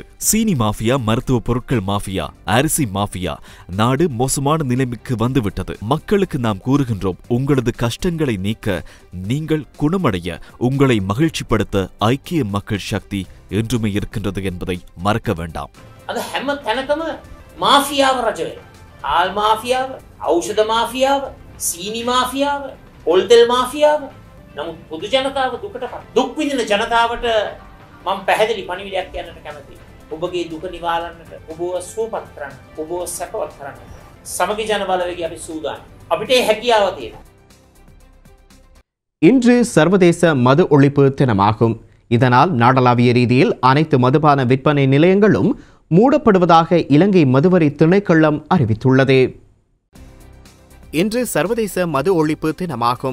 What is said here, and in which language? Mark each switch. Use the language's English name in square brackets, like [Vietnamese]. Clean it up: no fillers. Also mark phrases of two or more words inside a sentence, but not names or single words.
[Tamil] சீனி மாஃபியா, மருத்துவ பொருட்கள் மாஃபியா, அரிசி மாஃபியா. நாடு மோசமான நிலைமைக்கு வந்துவிட்டது. மக்களுக்கு நாம் கூறுகின்றோம், உங்களது கஷ்டங்களை நீக்க, நீங்கள் குணமடைய, உங்களை மகிழ்ச்சிப்படுத்த ஐக்கிய மக்கள் சக்தி என்றுமே இருக்கின்றது என்பதை மறக்க வேண்டாம். [Sinhala] அது හැම තැනකම මාෆියාව රජ වෙනවා. ආල් මාෆියාව, ඖෂධ මාෆියාව, සීනි මාෆියාව, පොල්තෙල් මාෆියාව. නමුත් පොදු ජනතාව දුකටපත්. දුක් විඳින ජනතාවට මම පැහැදිලි පණිවිඩයක් කියන්නට කැමතියි. ඔබගේ දුක නිවාරන්නට, ඔබව සුවපත් කරන්න, ඔබව සැපවත් කරන්න සමගි ජන බලවේගය අපි සූදානම්. අපිට ඒ හැකියාව තියෙනවා. [Tamil] இன்று சர்வதேச மது ஒழிப்பு தினமாகும். இதனால் நாடளாவிய ரீதியில் அனைத்து மதுபான விற்பனை நிலையங்களும் மூடப்படுவதாக இலங்கை மதுவரி திணைக்களம் அறிவித்துள்ளது. இன்று சர்வதேச மது ஒழிப்பு தினமாகும்.